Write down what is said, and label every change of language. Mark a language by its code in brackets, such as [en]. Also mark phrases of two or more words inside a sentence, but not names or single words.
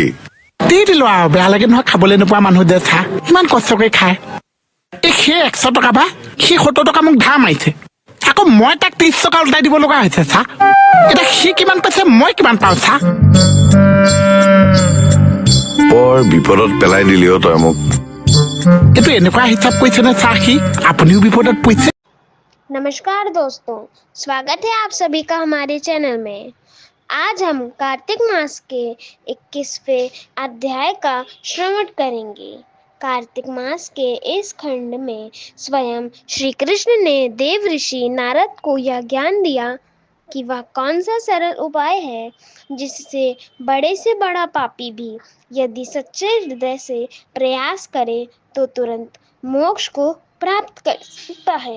[as] দি দিলো আৰু বেয়া লাগে নহয় খাবলৈ নোপোৱা মানুহ যে চা ইমান কষ্ট কৰি খায় এই সেই 100 টকা বা সি 70 টকা মোক ধাৰ মাৰিছে আকৌ মই তাক 30 টকা উল্টাই দিব লগা হৈছে চা এতিয়া সি কিমান পাইছে মই কিমান পাওঁ চা বৰ বিপদত পেলাই দিলি তই মোক এইটো এনেকুৱা হিচাপ কৰিছে নে চা সি আপুনিও বিপদত পৰিছে [hi] नमस्कार दोस्तों, स्वागत है आप सभी का हमारे चैनल में। आज हम कार्तिक मास के 21वें अध्याय का श्रवण करेंगे। कार्तिक मास के इस खंड में स्वयं श्री कृष्ण ने देव ऋषि नारद को यह ज्ञान दिया कि वह कौन सा सरल उपाय है जिससे बड़े से बड़ा पापी भी यदि सच्चे हृदय से प्रयास करे तो तुरंत मोक्ष को प्राप्त कर सकता है।